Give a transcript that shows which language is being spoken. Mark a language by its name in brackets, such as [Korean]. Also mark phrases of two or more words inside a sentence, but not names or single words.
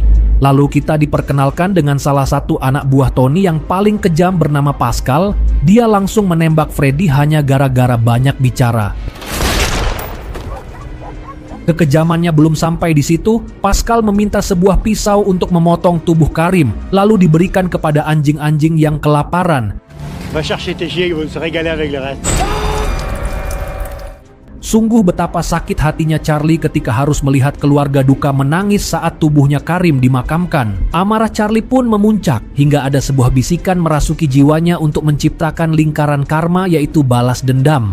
[Indonesian] Lalu kita diperkenalkan dengan salah satu anak buah Tony yang paling kejam bernama Pascal. Dia langsung menembak Freddy hanya gara-gara banyak bicara. Kekejamannya belum sampai di situ, Pascal meminta sebuah pisau untuk memotong tubuh Karim, lalu diberikan kepada anjing-anjing yang kelaparan. [French] Va chercher tes chiens, vous se régaler avec le reste. [Indonesian] Sungguh betapa sakit hatinya Charlie ketika harus melihat keluarga duka menangis saat tubuhnya Karim dimakamkan. Amarah Charlie pun memuncak hingga ada sebuah bisikan merasuki jiwanya untuk menciptakan lingkaran karma, yaitu balas dendam.